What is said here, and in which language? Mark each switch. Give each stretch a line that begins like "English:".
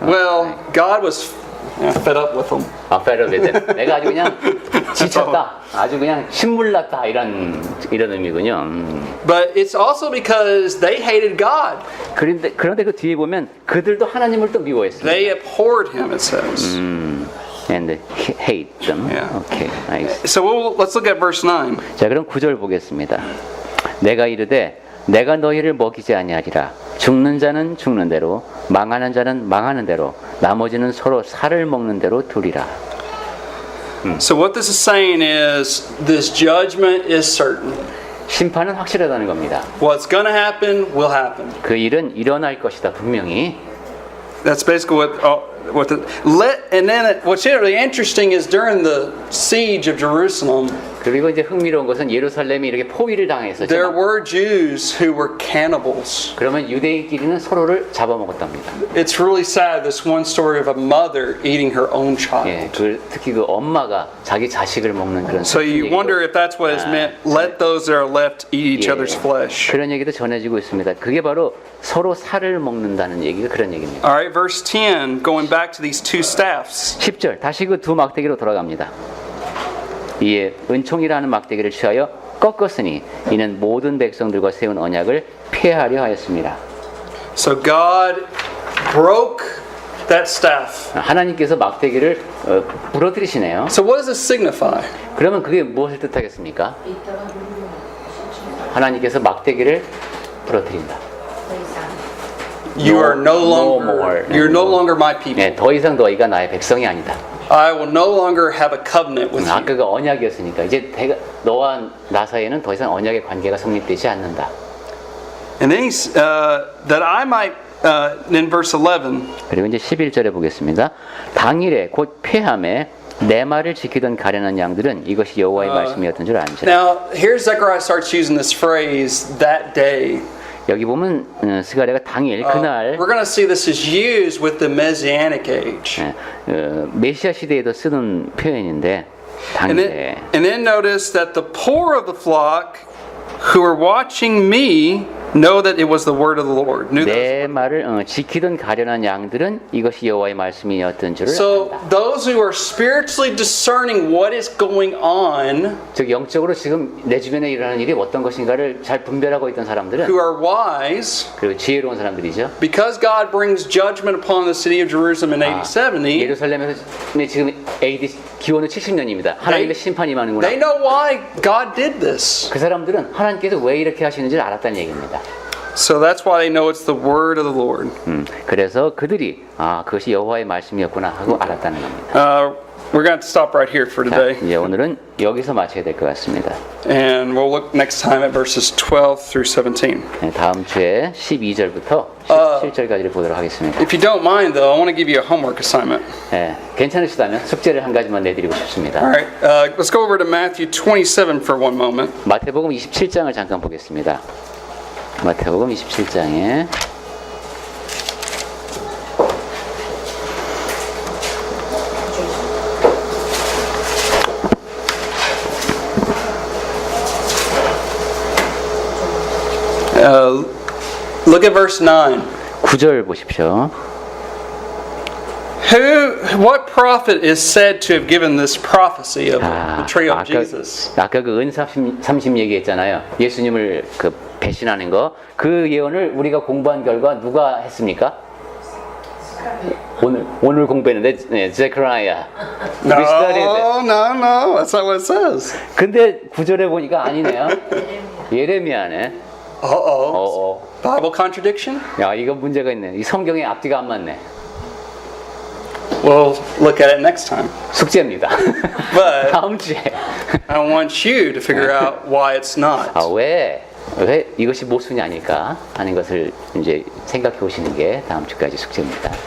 English: Well, God was fed up with them. fed up with it.
Korean: 내가 아주 그냥 지쳤다, 아주 그냥 신물났다 이런 의미군요.
English: But it's also because they hated God.
Korean: 그런데 그 뒤에 보면 그들도 하나님을 또 미워했습니다.
English: They abhorred him. It says. And hate them. Yeah. Okay, nice. So let's look at verse 9.
Korean: 자, 그럼 9절 보겠습니다. 내가 이르되 내가 너희를 먹이지 아니하리라. 죽는 자는 죽는 대로, 망하는 자는 망하는 대로, 나머지는 서로 살을 먹는 대로 두리라.
English: So what this is saying is this judgment is certain.
Korean: 심판은 확실하다는 겁니다.
English: What's going to happen will happen.
Korean: 그 일은 일어날 것이다 분명히.
English: That's basically what's really interesting is during the siege of Jerusalem,
Korean: 그리고 이제 흥미로운 것은 예루살렘이 이렇게 포위를 당했었죠.
English: there were Jews who were cannibals.
Korean: 그러면 유대인끼리는 서로를 잡아먹었답니다.
English: It's really sad, this one story of a mother eating her own child.
Korean: 예, 특히 그 엄마가 자기 자식을 먹는 그런.
English: So you wonder if that's what is meant. Let those that are left eat each
Korean: 예,
English: other's flesh.
Korean: 그런 얘기도 전해지고 있습니다. 그게 바로 서로 살을 먹는다는 얘기가 그런 얘기입니다.
English: All right, verse 10, going back to these two staffs.
Korean: 10절 다시 그 두 막대기로 돌아갑니다. 이에 은총이라는 막대기를 취하여 꺾었으니 이는 모든 백성들과 세운 언약을 폐하려 하였습니다.
English: So God broke that staff.
Korean: 하나님께서 막대기를 부러뜨리시네요.
English: So what does this signify?
Korean: 그러면 그게 무엇을 뜻하겠습니까? 하나님께서 막대기를 부러뜨린다.
English: You are no longer, you're no longer my people.
Korean: 네, 더 이상 너희가 나의 백성이 아니다.
English: I will no longer have a covenant with you.
Korean: 아까가 언약이었으니까 이제 너와 나 사이에는 더 이상 언약의 관계가 성립되지 않는다.
English: And then he's that I might in verse 11.
Korean: 그리고 이제 11절에 보겠습니다. 당일에 곧 폐함에 내 말을 지키던 가련한 양들은 이것이 여호와의 말씀이었던 줄 안지라.
English: Now here Zechariah starts using this phrase that day.
Korean: 여기 보면 스가랴가 당일 그날
English: We're going to see this is used with the Messianic age.
Korean: 메시아 시대에도 쓰는 표현인데 당일에.
English: And then notice that the poor of the flock who are watching me know that it was the word of the Lord. Knew
Korean: 내 말을 지키던 가련한 양들은 이것이 여호와의 말씀이었던 줄을
English: So
Korean: 안다.
English: those who are spiritually discerning what is going on,
Korean: 즉 영적으로 지금 내 주변에 일어나는 일이 어떤 것인가를 잘 분별하고 있던 사람들은
English: who are wise,
Korean: 그리고 지혜로운 사람들이죠.
English: because God brings judgment upon the city of Jerusalem in AD 70,
Korean: 예루살렘에서 지금 AD 기원은 70년입니다. 하나님의 심판이 임하는구나.
English: they know why God did this.
Korean: 그 사람들은 하나님께서 왜 이렇게 하시는지를 알았다는 얘기입니다.
English: So that's why they know it's the word of the Lord.
Korean: 그래서 그들이 그것이 여호와의 말씀이었구나 하고 알았다는 겁니다.
English: We're going to stop right here for
Korean: 자,
English: today.
Korean: 이제 오늘은 여기서 마쳐야 될 것 같습니다.
English: And we'll look next time at verses 12 through 17.
Korean: 네, 다음 주에 12절부터 17절까지를 보도록 하겠습니다.
English: If you don't mind, though, I want to give you a homework assignment.
Korean: 네, 괜찮으시다면 숙제를 한 가지만 내드리고 싶습니다.
English: All right, let's go over to Matthew 27 for one moment.
Korean: 마태복음 27장을 잠깐 보겠습니다. 마태복음 27장에
English: Look at verse 9.
Korean: 9절 보십시오.
English: What prophet is said to have given this prophecy of the betrayal of Jesus?
Korean: 아까 그 은 30 얘기했잖아요. 예수님을 그 배신하는 거. 그 예언을 우리가 공부한 결과 누가 했습니까? 오늘 공부했는데 네, Zechariah.
English: No, no. That's not what it says.
Korean: 근데 구절에 보니까 아니네요. 예레미야네.
English: Uh-oh. Bible contradiction?
Korean: 야, 이거 문제가 있네. 이 성경에 앞뒤가 안 맞네.
English: We'll look at it next time.
Korean: 숙제입니다.
English: But
Korean: 다음 주에.
English: I want you to figure out why it's not.
Korean: 왜 이것이 모순이 아닐까 하는 것을 이제 생각해 보시는 게 다음 주까지 숙제입니다.